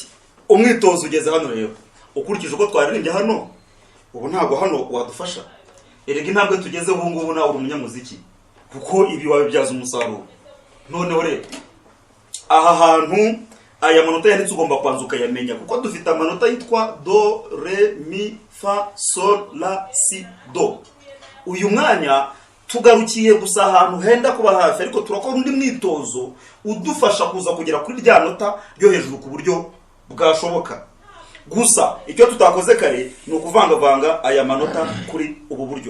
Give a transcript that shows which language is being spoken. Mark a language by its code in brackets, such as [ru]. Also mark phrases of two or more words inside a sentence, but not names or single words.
[rw] Umwitozo ugeze hano rero, ukurikije uko twaririmbye hano, ubu ntabwo hano wadufasha. Erega intambwe tugeze ubu ngubu nawe uri umunyamuziki, kuko ibi wabibyaza umusaruro. Noneho rero aha hantu aya manota yanditse ugomba kwanza ukayamenya, kuko dufite amanota yitwa do, re, mi, fa, sol, la, si, do. Uyu mwanya tugarukiye gusa ahantu henda kuba hafi, ariko turakora undi mwitozo udufasha kuza kugera kuri rya nota ryo hejuru ku buryo bwashoboka. Gusa icyo tutakoze kare ni ukuvangavanga aya manota kuri ubu buryo.